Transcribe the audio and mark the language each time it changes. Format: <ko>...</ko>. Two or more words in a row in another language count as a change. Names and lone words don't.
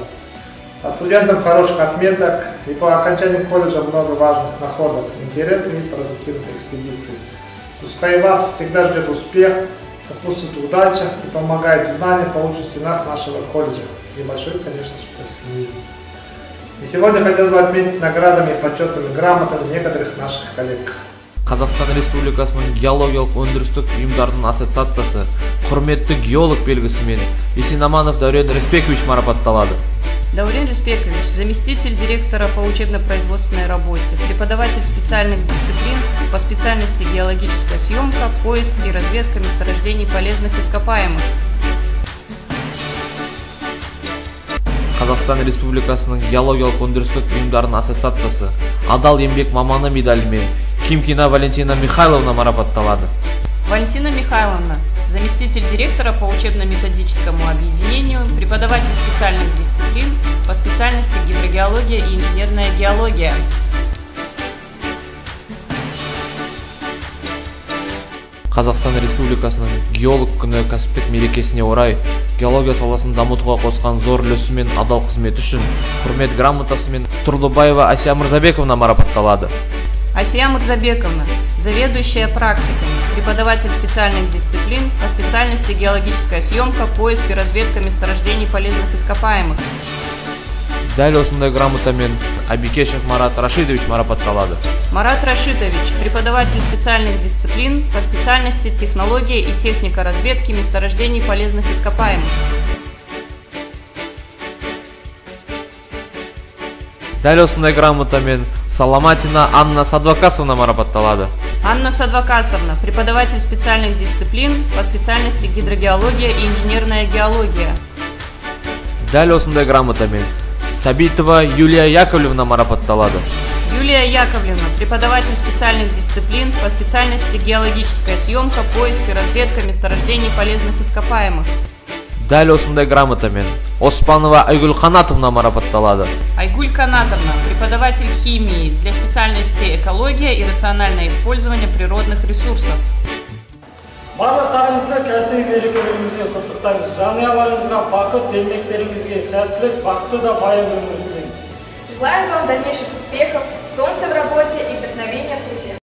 <ru>А студентам хороших отметок и по окончанию колледжа много важных находок, интересных и продуктивных экспедиций. Пускай вас всегда ждет успех, сопутствует удача и помогает знания получить в стенах нашего колледжа. И большой, конечно же, профессионализм. И сегодня хотелось бы отметить наградами и почетными грамотами некоторых наших коллег.</ru> <kk>Қазақстан Республикасының геологиялық өндірістік ұйымдардың ассоциациясы құрметті геолог белгісімен Есенаманов Даурен Респекович марапатталады.</kk> <ru>Даурен Респекович, заместитель директора по учебно-производственной работе, преподаватель специальных дисциплин по специальности геологическая съемка, поиск и разведка месторождений полезных ископаемых.</ru> <kk>Қазақстан Республикасының геологиялық өндірістік ұйымдардың ассоциациясы адал еңбек маманы медалімен Кимкина Валентина Михайловна марапатталады.</kk> <ru>Валентина Михайловна, заместитель директора по учебно-методическому объединению, преподаватель специальных дисциплин по специальности гидрогеология и инженерная геология.</ru> <kk>Қазақстан Республикасының геолог күні кәсіптік мерекесіне орай геология саласын дамытуға қосқан зор үлесі мен адал қызмет үшін құрмет грамотасымен Тұрлыбаева Асия Мырзабековна марапатталады.</kk> <ru>Асия Мырзабековна, заведующая практиками, преподаватель специальных дисциплин по специальности геологическая съемка, поиск и разведка месторождений полезных ископаемых.</ru> <kk>Дәл осындай грамотамен Абикешев Марат Рашидович марапатталады.</kk> <ru>Марат Рашидович, преподаватель специальных дисциплин по специальности технология и техника разведки месторождений полезных ископаемых.</ru> <kk>Дәл осындай грамотамен Саламатина Анна Садвакасовна марапатталады.</kk> <ru>Анна Садвакасовна, преподаватель специальных дисциплин по специальности гидрогеология и инженерная геология.</ru> <kk>Дәл осындай грамотамен Сабитова Юлия Яковлевна марапатталады.</kk> <ru>Юлия Яковлевна, преподаватель специальных дисциплин по специальности геологическая съемка, поиск и разведка месторождений полезных ископаемых.</ru> <kk>Дәл осындай грамотамен Оспанова Айгуль Канатовна марапатталады.</kk> <ru>Айгуль Канатовна, преподаватель химии для специальности экология и рациональное использование природных ресурсов.</ru> <kk>Барлықтарыңызды кәсіби мерекелеріңізбен құттықтаймыз. Жанұяларыңызға бақыт, еңбектеріңізге сәттілік, бақытты да баянды өмір тілейміз.</kk> <ru>Желаем вам дальнейших успехов, солнца в работе и вдохновения в труде.</ru>